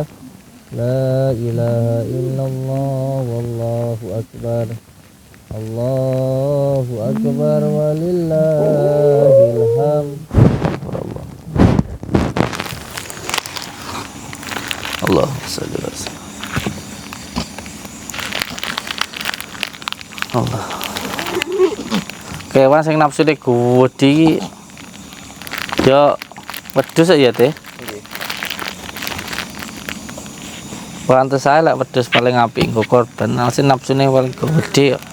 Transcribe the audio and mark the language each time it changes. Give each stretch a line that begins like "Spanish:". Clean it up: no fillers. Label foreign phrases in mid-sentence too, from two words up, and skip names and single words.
Arabic: لا إله إلا الله والله أكبر. الله أكبر ولله الحمد. اللهم صل وسلم. الله.
Javanese: Kewan sing nafsune gedhi ya wedhus ya teh. Pantes saya lek wedhus paling apik nggo korban, sing nafsune paling gedhe.